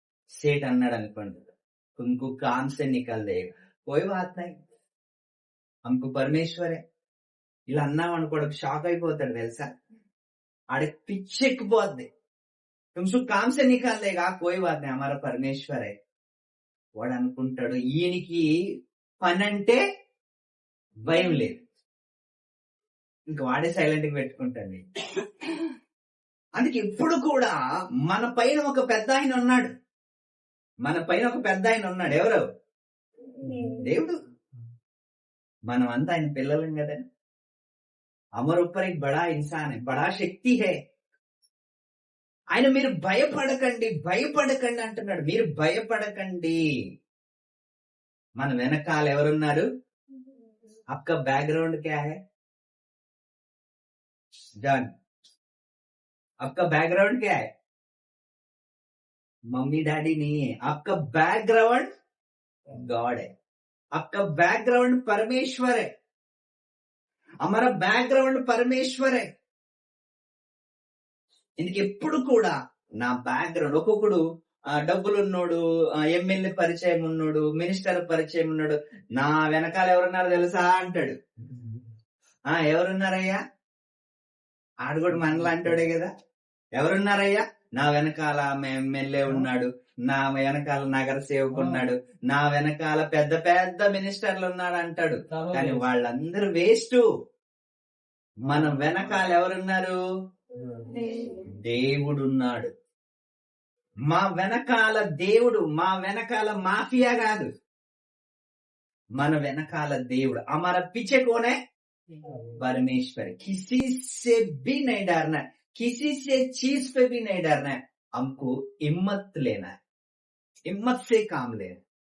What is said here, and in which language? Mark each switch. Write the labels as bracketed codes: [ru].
[te] సేట్ అన్నాడు అనుకోండి, [hi] तुमको काम से निकल देगा, कोई बात नहीं, हमको परमेश्वर है. [te] ఇలా అన్నాం అనుకోవడం షాక్ అయిపోతాడు తెలుసా? ఆడికి పిచ్చెక్కిపోద్ది. [hi] तुमको काम से निकाल देगा, कोई बात नहीं, हमारा परमेश्वर है. [te] వాడు అనుకుంటాడు ఈయనకి పని అంటే భయం లేదు, ఇంక వాడే సైలెంట్ గా పెట్టుకుంటాడు. అందుకే ఇప్పుడు కూడా మన పైన ఒక పెద్ద ఆయన ఉన్నాడు. మన పైన ఒక పెద్ద ఆయన ఉన్నాడు. ఎవరు? దేవుడు. మనం అంతా ఆయన పిల్లలం కదా. [hi] అమర్ ऊपर एक बड़ा इंसान है, बड़ा శక్తి है. [te] ఆయన మీరు భయపడకండి, భయపడకండి అంటున్నాడు. మీరు భయపడకండి. మన వెనకాల ఎవరున్నారు? [hi] आपका बैकग्राउंड क्या है? जान, आपका बैकग्राउंड क्या है? मम्मी डैडी नहीं है. आपका बैकग्राउंड गॉड है. आपका बैकग्राउंड परमेश्वर है. हमारा बैकग्राउंड परमेश्वर है. [te] ఇందుకు ఎప్పుడు కూడా నా బ్యాక్గ్రౌండ్, ఒక్కొక్కడు డబ్బులు ఉన్నోడు, ఎమ్మెల్యే పరిచయం ఉన్నాడు, మినిస్టర్ పరిచయం ఉన్నాడు, నా వెనకాల ఎవరున్నారు తెలుసా అంటాడు. ఎవరున్నారయ్యా? ఆడు కూడా మనలా అంటాడే కదా. ఎవరున్నారయ్యా? నా వెనకాల ఎమ్మెల్యే ఉన్నాడు, నా వెనకాల నగర సేవకు ఉన్నాడు, నా వెనకాల పెద్ద పెద్ద మినిస్టర్లు ఉన్నాడు అంటాడు. కానీ వాళ్ళందరూ వేస్ట్. మన వెనకాల ఎవరున్నారు? దేవుడున్నాడు. మా వెనకాల దేవుడు, మా వెనకాల మాఫియా కాదు, మన వెనకాల దేవుడు. [hi] हमारा पीछे कौन है? परमेश्वर. किसी से भी नहीं डरना, किसी से चीज पे भी नहीं डरना है. हमको हिम्मत लेना है, हिम्मत से काम लेना.